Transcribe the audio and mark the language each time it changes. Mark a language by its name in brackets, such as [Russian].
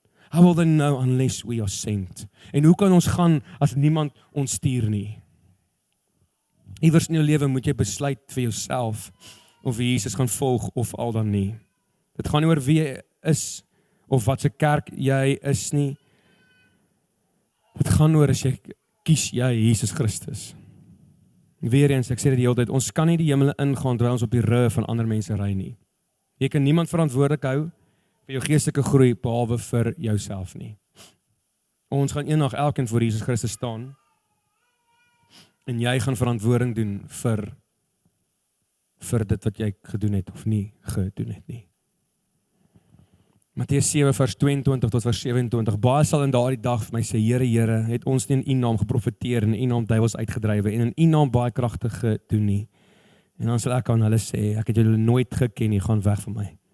[English] How will they know unless we are sent? [Afrikaans] En hoe kan ons gaan as niemand ons stuur nie? Iewers in jou lewe moet jy besluit vir jouself of jy Jesus gaan volg of al dan nie. Dit gaan nie oor wie jy is of wat se kerk jy is nie. Dit gaan oor as jy kies jy Jesus Christus. Weereens, ek sê dit die hele tyd, ons kan nie die hemel ingaan terwyl ons op die rug van ander mense ry nie. Jy kan niemand verantwoordelik hou vir jou geestelike groei behalwe vir jouself nie. Ons gaan eendag elkeen voor Jesus Christus staan en jy gaan verantwoording doen vir dit wat jy gedoen het of nie gedoen het nie. Matteus 7 vers 22 tot vers 27. Baie sal in daardie dag vir my sê, Here, Here, het ons nie in U naam geprofeteer en in U naam duiwels uitgedrywe en in U naam baie kragte gedoen nie. En dan sal ek aan hulle sê, ek het julle nooit geken nie, gaan weg van my.